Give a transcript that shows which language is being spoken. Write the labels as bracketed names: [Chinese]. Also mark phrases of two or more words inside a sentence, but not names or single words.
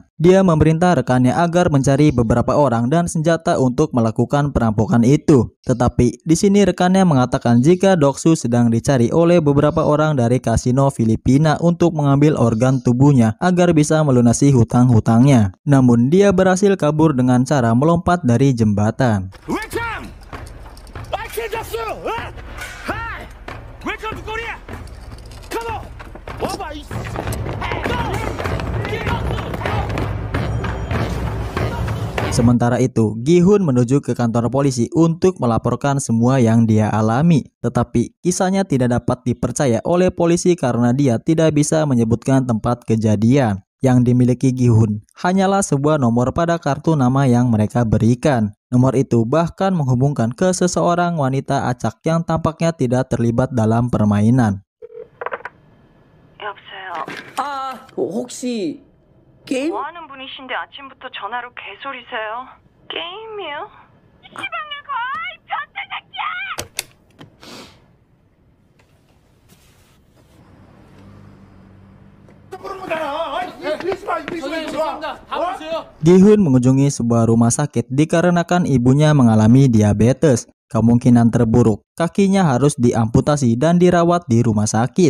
[Indonesian] Dia memerintah rekannya agar mencari beberapa orang dan senjata untuk melakukan perampokan itu. Tetapi di sini rekannya mengatakan jika Doksu sedang dicari oleh beberapa orang dari kasino Filipina untuk mengambil organ tubuhnya agar bisa melunasi hutang-hutangnya. Namun dia berhasil kabur dengan cara melompat dari jembatan. [English] Welcome! I can just Hi! Welcome to Korea! Come on! Over! [Indonesian] Sementara itu, Gi-hun menuju ke kantor polisi untuk melaporkan semua yang dia alami. Tetapi kisahnya tidak dapat dipercaya oleh polisi karena dia tidak bisa menyebutkan tempat kejadian. Yang dimiliki Gi-hun hanyalah sebuah nomor pada kartu nama yang mereka berikan. Nomor itu bahkan menghubungkan ke seseorang wanita acak yang tampaknya tidak terlibat dalam permainan. [Korean] 여보세요. 혹시 게임? 뭐 하는 분이신데 아침부터 전화로 개소리세요? 게임이요? 이 지방에 거의 변태 새끼야! [Indonesian] Gi-hun mengunjungi sebuah rumah sakit dikarenakan ibunya mengalami diabetes. Kemungkinan terburuk, kakinya harus diamputasi dan dirawat di rumah sakit.